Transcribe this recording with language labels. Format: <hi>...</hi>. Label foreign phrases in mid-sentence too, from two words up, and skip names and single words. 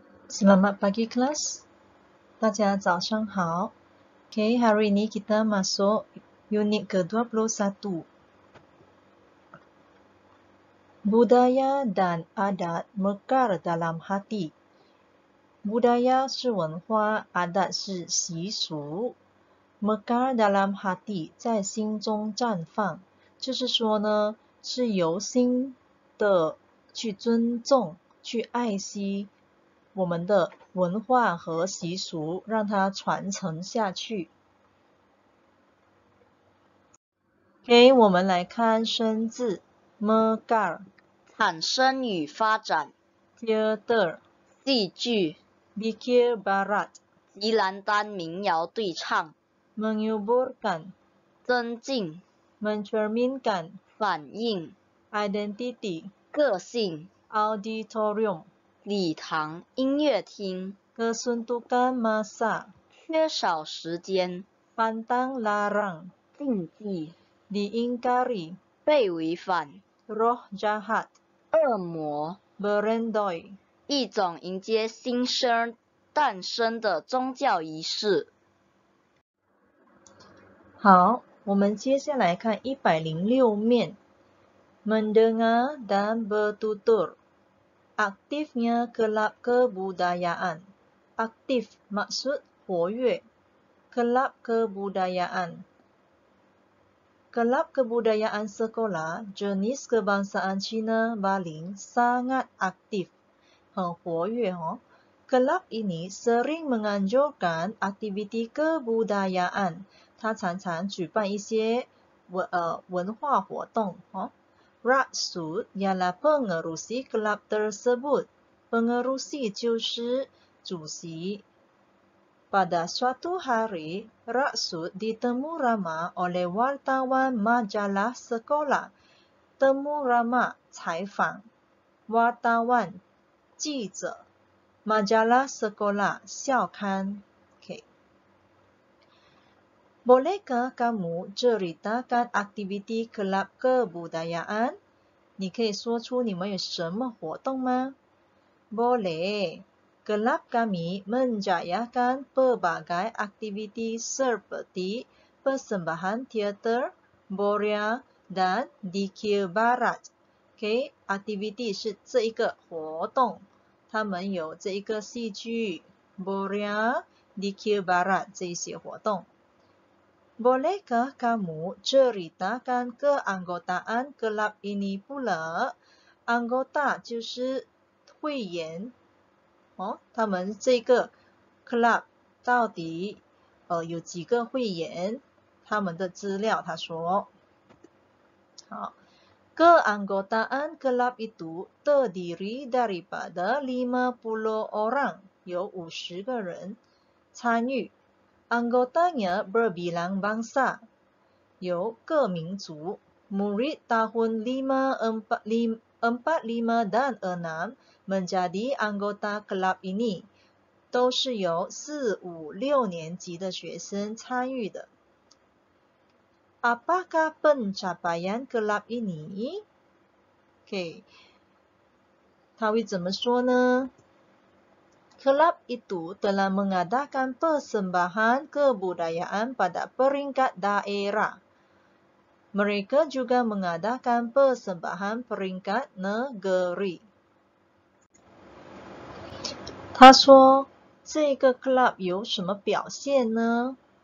<ms>Selamat pagi kelas,</ms> <zh>大家早上好。</zh> <ms>Okay, hari ini kita masuk unit ke-21. Budaya dan adat mekar dalam hati.</ms> <zh>Budaya 是文化， adat 是习俗，</zh> <ms>mekar dalam hati</ms> <zh>在心中绽放，就是说呢，是由心的去尊重、去爱惜我们的文化和习俗，让它传承下去。OK， 我们来看生字 mekar 产生与发展</zh> <en>theater</en> <zh>戏剧</zh> <ms>bikin barat</ms> <zh>吉兰丹民谣对唱</zh> <ms>menyuburkan</ms> <zh>增进</zh> <ms>mencerminkan</ms> <zh>反映</zh> <en>identity</en> <zh>个性</zh> <en>auditorium</en> <zh>礼堂音乐厅</zh> <ms>kesuntukan masa</ms> <zh>缺少时间</zh> <ms>pantang larang</ms> <zh>禁忌</zh> <ms>diingkari</ms> <zh>被违反</zh> <ms>roh jahat</ms> <zh>恶魔</zh> <ms>berendoi</ms> <zh>一种迎接新生诞生的宗教仪式。好，我们接下来看106面</zh> <ms>mendengar dan bertutur. Aktifnya kelab kebudayaan. Aktif maksud 活跃 kelab kebudayaan. Kelab kebudayaan sekolah jenis kebangsaan Cina Baling sangat aktif,</ms> <zh>很活跃哦。</zh> <ms>Kelab ini sering menganjurkan aktiviti kebudayaan.</ms> <zh>它常常举办一些文化活动哦。</zh> <ms>Raksud ialah pengerusi kelab tersebut. Pengerusi</ms> <zh>就是主席。</zh> <ms>Pada suatu hari, Raksud ditemu ramah oleh wartawan majalah sekolah. Temu ramah 采访 wartawan 记者 majalah sekolah 校刊 okay. Bolehkah kamu ceritakan aktiviti kelab kebudayaan?</ms> <zh>你可以说出你们有什么活动吗？</zh> <ms>Boleh. Kelab kami menjayakan pelbagai aktiviti seperti persembahan teater, boria, dan dikir barat. Okay, aktiviti</ms> <zh>是这一个活动，他们有这一个戏剧</zh> <ms>boria, dikir barat</ms> <zh>这一些活动。</zh> <ms>Bolehkah kamu ceritakan keanggotaan kelab ini pula?</ms> <zh>Anggota 就是会员哦，他们这个 club 到底有几个会员？他们的资料他说，</zh> <ms>好。Keanggotaan kelab itu terdiri daripada 50 orang,</ms> <zh>有50个人参与。</zh> <ms>Anggotanya berbilang bangsa,</ms> <zh>有各民族。</zh> <ms>Murid tahun 45 dan 6 menjadi anggota kelab ini,</ms> <zh>都是由4、5、6年级的学生参与的。</zh> <ms>Apakah pencapaian kelab ini? Okay.</ms> <zh>他会怎么说呢</zh> <ms>？Kelab itu telah mengadakan persembahan kebudayaan pada peringkat daerah. Mereka juga mengadakan persembahan peringkat negeri.</ms> <zh>他说这个 club 有什么表现呢？</zh>